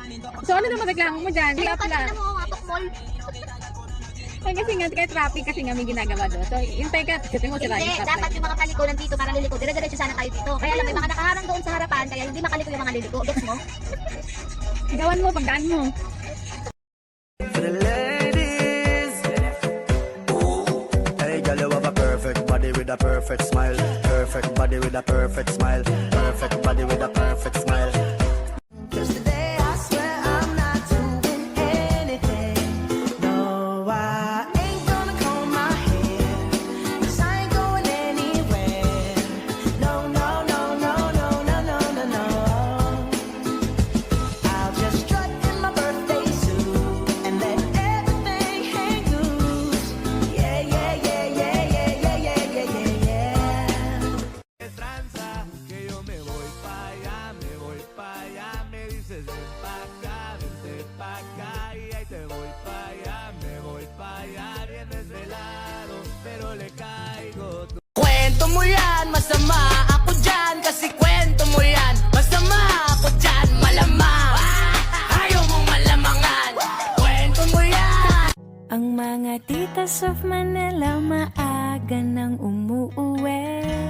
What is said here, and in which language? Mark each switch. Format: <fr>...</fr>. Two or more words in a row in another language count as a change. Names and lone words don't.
<tl>So ano naman reklamo mo dyan? Hindi Kaya ka pala. na mo, mga tokmol. Ay, kasi nga, kaya traffic kasi nga may ginagawa doon. So, hintay ka, kasi mo sila Hindi, dapat yung mga paliko nandito para liliko. Dire-diretso sana tayo dito. Kaya lang, may mga nakaharang doon sa harapan, kaya hindi makaliko yung mga liliko. Gets mo? Gawan mo, pagdaan mo.</tl> <en>For the ladies, hey girl, you have a perfect body with a perfect smile. Perfect body with a perfect smile. Perfect body with a perfect smile. Just today I swear I'm not doing anything. No, I ain't gonna comb my hair, 'cause I ain't going anywhere. No, no, no, no, no, no, no, no, no. I'll just strut in my birthday suit and let everything hang loose. Yeah, yeah, yeah, yeah, yeah, yeah, yeah, yeah, yeah, yeah.</en> <es>Tranza, que yo me voy pa' allá, me dices ven pa' acá, vente pa' acá, y ahí te voy pa' allá, me voy pa' allá, vienes de lado, pero le caigo.</es> <tl>Kwento mo yan, masama ako dyan, kasi kwento mo yan, masama ako dyan, malamang. Ayaw mong malamangan, kwento mo yan. Ang mga</tl> <en>titas of</en> <tl>Manila maaga nang umuuwi.</tl>